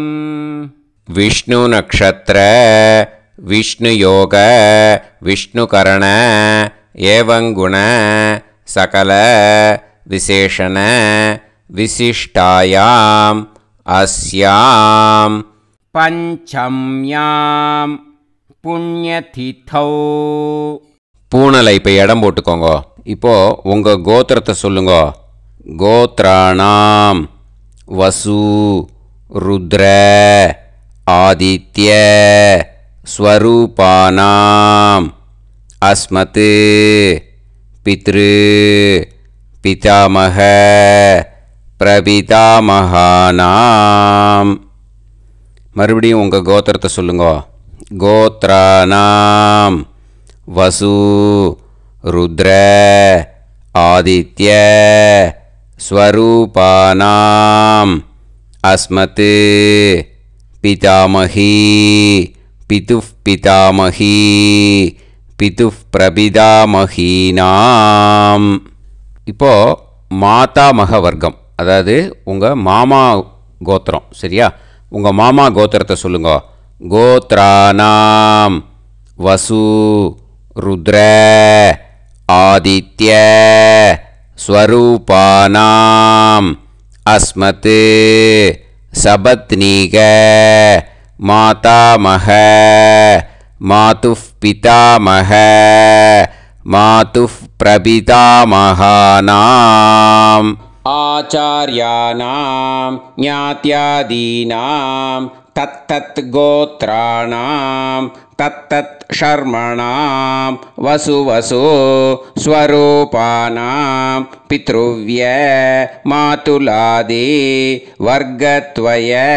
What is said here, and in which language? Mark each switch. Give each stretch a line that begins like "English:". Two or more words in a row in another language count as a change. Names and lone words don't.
Sanskrit: विष्णु नक्षत्र विष्णु योग विष्णुकरण एवं गुण सकल विशेषण विशिष्टायाम् अस्याम् पंचम्यां पुण्यतिथौ.
Tamil: பூனலை இப்போ இடம் போட்டுக்கோங்க. இப்போது உங்கள் கோத்திரத்தை சொல்லுங்க.
Sanskrit: गोत्राणां वसु रुद्र आदित्य स्वरूपाणाम् अस्मत् पितृ पितामह प्रपितामहानाम्.
Tamil: மறுபடியும் உங்கள் கோத்திரத்தை சொல்லுங்க.
Sanskrit: கோத்ராணாம் वसु रुद्र आदित्य स्वरूपानाम् अस्मत् पितामही पितुः पितामही पितुः प्रपितामहीनाम्.
Tamil: இப்போ மாதாமக வர்க்கம் அதாவது உங்கள் மாமா கோத்திரம். சரியா? உங்கள் மாமா கோத்திரத்தை சொல்லுங்க.
Sanskrit: गोत्राणां वसु रुद्र आदित्य स्वरूपाणाम् अस्मत् सपत्नीक मातामह मातुः पितामह मातुः प्रपितामहानाम् आचार्याणां ज्ञात्यादीनां तत्तत् गोत्राणां तत्तत् शर्मणां वसुवसु स्वरूपाणां पितृव्य मातुलादि वर्गत्वय